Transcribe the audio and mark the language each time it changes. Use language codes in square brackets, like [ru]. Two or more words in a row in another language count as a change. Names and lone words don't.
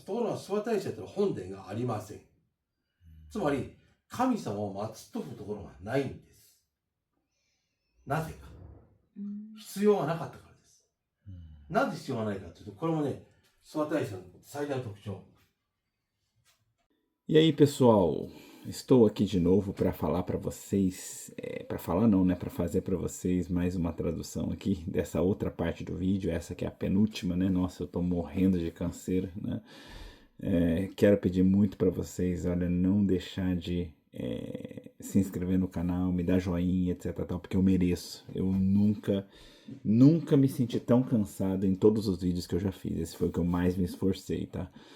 [ja] ところが諏訪大社ってのは本殿がありません。つまり、神様を祀っとくところがないんです。なぜか。必要がなかったからです。なぜ必要がないかというと、これもné,諏訪大社の最大の特徴。 [pt] E aí, pessoal, estou aqui de novo para falar para vocês, para falar não, né, para fazer para vocês mais uma tradução aqui dessa outra parte do vídeo, essa que é a penúltima, né, nossa, eu tô morrendo de canseira, né, quero pedir muito para vocês, olha, não deixar de se inscrever no canal, me dar joinha, etc, tal, porque eu mereço, eu nunca me senti tão cansado em todos os vídeos que eu já fiz, esse foi o que eu mais me esforcei, tá?